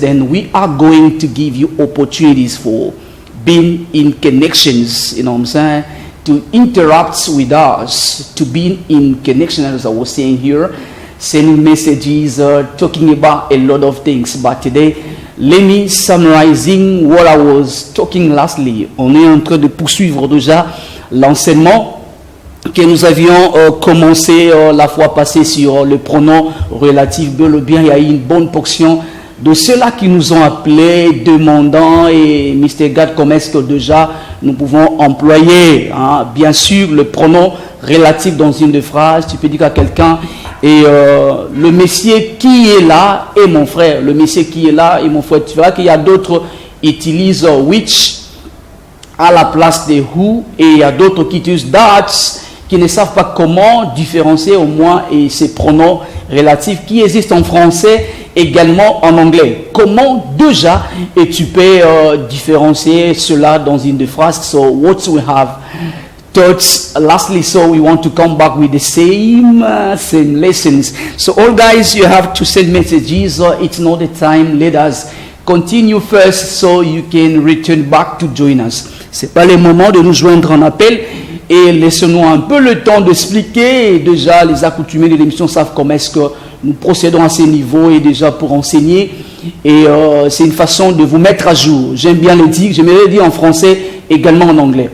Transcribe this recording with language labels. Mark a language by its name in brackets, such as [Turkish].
[English] Then we are going to give you opportunities for being in connections, to interact with us, to be in connection, as I was saying here, sending messages, talking about a lot of things. But today, let me summarizing what I was talking lastly. [French] On est en train de poursuivre déjà l'enseignement que nous avions commencé la fois passée sur le pronom relatif. Bel ou bien, il y a eu une bonne portion de ceux-là qui nous ont appelés, demandant, et Mr. God, comment est-ce que déjà nous pouvons employer, bien sûr, le pronom relatif dans une phrase. Tu peux dire à quelqu'un, et le monsieur qui est là est mon frère, le monsieur qui est là est mon frère. Tu verras qu'il y a d'autres qui utilisent which à la place de who, et il y a d'autres qui utilisent that, qui ne savent pas comment différencier au moins et ces pronoms relatifs qui existent en français, également en anglais. Comment déjà et tu peux différencier cela dans une phrase. [English] So what we have taught lastly, so we want to come back with the same lessons. So all guys, you have to send messages. It's not the time. Let us continue first so you can return back to join us. [French] C'est pas le moment de nous joindre en appel. Et laissons-nous un peu le temps d'expliquer. Et déjà, les accoutumés de l'émission savent comment est-ce que nous procédons à ces niveaux et déjà pour enseigner. Et c'est une façon de vous mettre à jour. J'aime bien le dire, j'aimerais le dire en français, également en anglais.